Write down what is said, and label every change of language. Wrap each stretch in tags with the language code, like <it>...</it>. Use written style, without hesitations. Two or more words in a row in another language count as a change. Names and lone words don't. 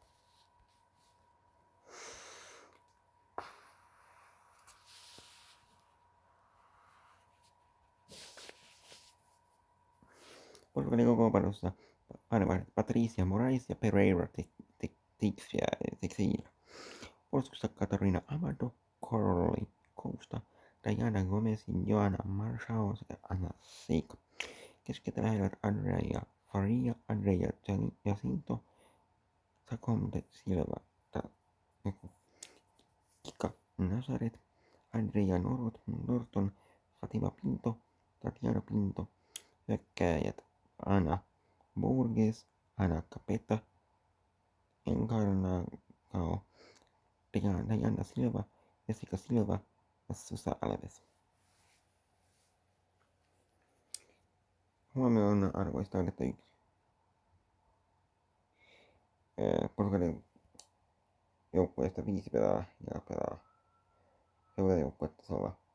<fi>Portugalin kokoonpanossa aina Patricia Morais ja Pereira Teixeira. Puolustuksessa Katarina Amado, Coralie Costa, Diana Gomez, Joana Marshall sekä Anna Seika. Keskikentällä heidät Andrea Faria, Andrea Jacinto, Sacom de Silva, Kika Nazaret, Andrea Norton, Fatima Pinto, Tatiana Pinto. Hyökkääjät Ana Borges, Ana Capeta, Encarnação, Diana Silva, Jessica Silva ja Susa Alves. Huomioon arvoista on, että Portugalin joukkueesta 5 pelaa seurajoukkuetasolla</fi>